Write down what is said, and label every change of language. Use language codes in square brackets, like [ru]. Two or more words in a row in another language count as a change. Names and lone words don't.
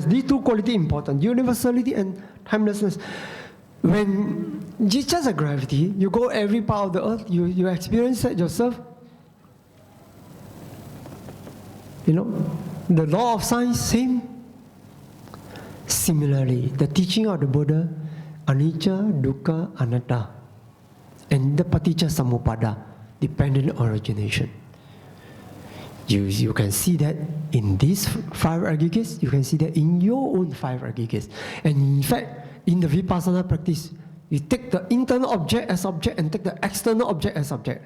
[en] These two qualities important. Universality and timelessness. When it's just a gravity, you go every part of the earth, you experience that yourself. You know, the law of science, same. Similarly, the teaching of the Buddha, [pi] anicca, dukkha, anatta, [en] and the [pi] paticca samuppada, [en] dependent origination. You can see that in these 5 aggregates, you can see that in your own 5 aggregates. And in fact, in the vipassana practice, you take the internal object as object and take the external object as object.